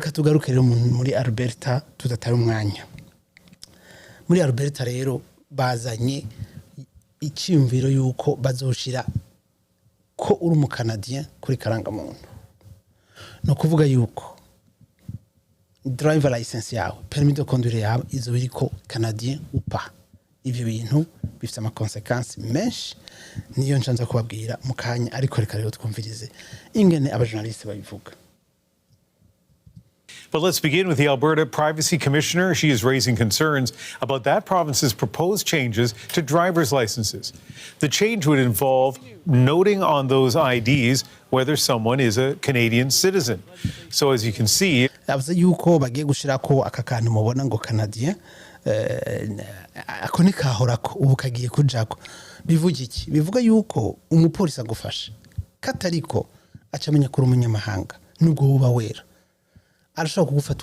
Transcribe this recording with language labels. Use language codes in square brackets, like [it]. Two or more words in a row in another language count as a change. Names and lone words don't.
[rn] katugaruke rero muri Alberta tudatari umwanya muri Alberta rero bazanye icyumviro yuko bazoshira ko uri mu Canadien kuri karanga muntu no kuvuga yuko [en] driver license [rn] yawe [fr] permis de conduire [rn] yawe izo biriko Canadien upa ivyo bintu bifite ama consequences menshi niyo ncanza kubabwira mukanya ariko reka rero twumvirize ingene abajournaliste babivuga. [en] But let's begin with the Alberta Privacy Commissioner. She is raising concerns about that province's proposed changes to driver's licenses. The change would involve noting on those IDs whether someone is a Canadian citizen. So as you can see, [rn] yavuze yuko bagiye gushirako aka kantu mubona ngo Canadien ako nikahorako ubu kagiye kujako bivuga iki bivuga yuko umupolisi agufasha katariko acamenya kuri umunyamahanga nubwo uba wera arashobora kugufata